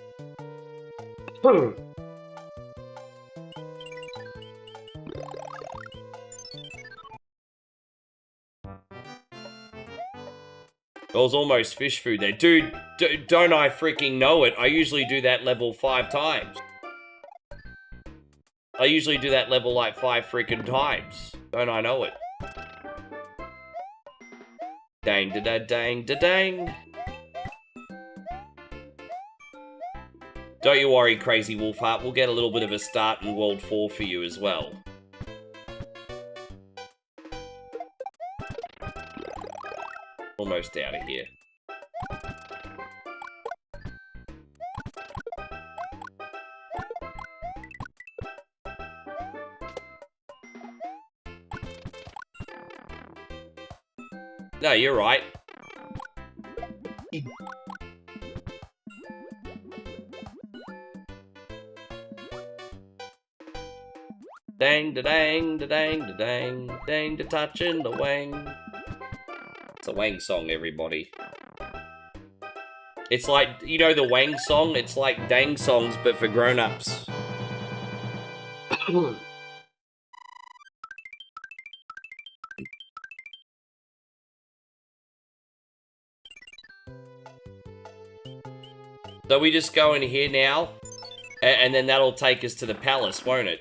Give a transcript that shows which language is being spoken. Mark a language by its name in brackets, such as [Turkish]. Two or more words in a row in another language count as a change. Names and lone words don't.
[English] It was almost fish food there. Dude, don't I freaking know it? I usually do that level 5 times. I usually do that level like 5 freaking times. Don't I know it? Dang da da dang da dang. Don't you worry, Crazy Wolfheart. We'll get a little bit of a start in World 4 for you as well. Almost out of here. No, you're right. Dang da dang da dang da dang dang da touching the wang. It's a Wang song, everybody. It's like, you know the Wang song? It's like Dang songs, but for grown-ups. So we just go in here now, and then that'll take us to the palace, won't it?